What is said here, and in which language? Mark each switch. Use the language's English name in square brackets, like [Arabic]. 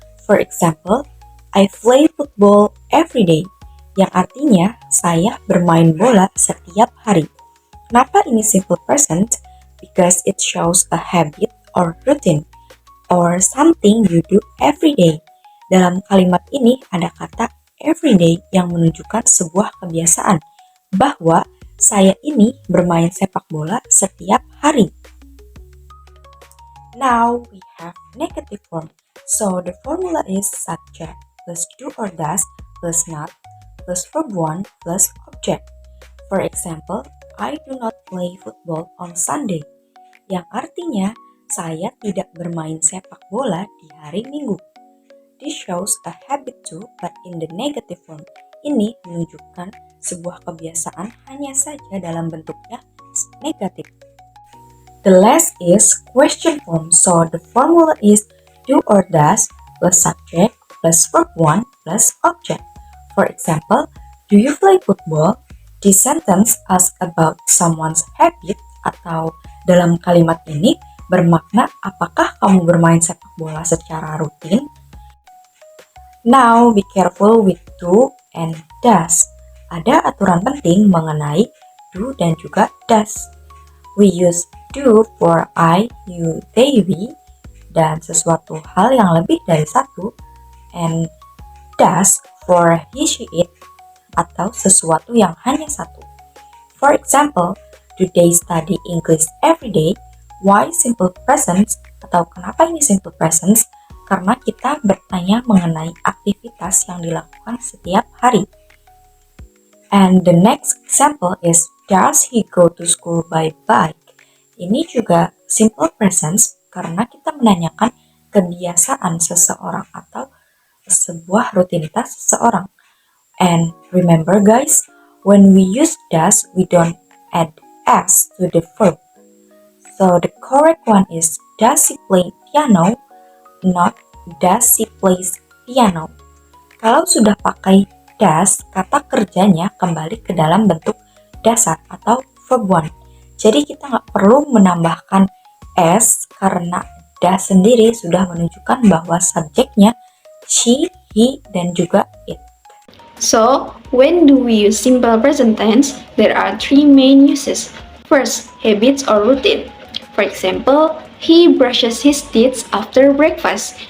[English] For example, I play football every day, [Indonesian] yang artinya saya bermain bola setiap hari. Kenapa ini simple present? [English] Because it shows a habit or routine, or something you do every day. [Indonesian] Dalam kalimat ini ada kata everyday yang menunjukkan sebuah kebiasaan bahwa saya ini bermain sepak bola setiap hari. [English] Now we have negative form. So the formula is subject plus do or does plus not plus verb 1 plus object. For example, I do not play football on Sunday, [Indonesian] yang artinya saya tidak bermain sepak bola di hari Minggu. [English] This shows a habit too, but in the negative form. [Indonesian] Ini menunjukkan sebuah kebiasaan hanya saja dalam bentuknya negatif. [English] The last is question form, so the formula is do or does plus subject plus verb 1 plus object. For example, do you play football? This sentence asks about someone's habit, [Indonesian] atau dalam kalimat ini bermakna apakah kamu bermain sepak bola secara rutin? [English] Now be careful with do and does. [Indonesian] Ada aturan penting mengenai do dan juga does. [English] We use do for I, you, they, we, [Indonesian] dan sesuatu hal yang lebih dari satu, [English] and does for he, she, it, [Indonesian] atau sesuatu yang hanya satu. [English] For example, do they study English every day? Why simple present? [Indonesian] Atau kenapa ini simple present? Karena kita bertanya mengenai aktivitas yang dilakukan setiap hari. [English] And the next example is, does he go to school by bike? [Indonesian] Ini juga simple present karena kita menanyakan kebiasaan seseorang atau sebuah rutinitas seseorang. [English] And remember guys, when we use does, we don't add s to the verb. So the correct one is, does he play piano? Not does he plays piano. [Indonesian] Kalau sudah pakai does, kata kerjanya kembali ke dalam bentuk dasar atau verb 1. Jadi kita nggak perlu menambahkan s karena does sendiri sudah menunjukkan bahwa subjeknya she, he, dan juga it. [English] So, when do we use simple present tense? There are three main uses. First, habits or routine. For example, he brushes his teeth after breakfast.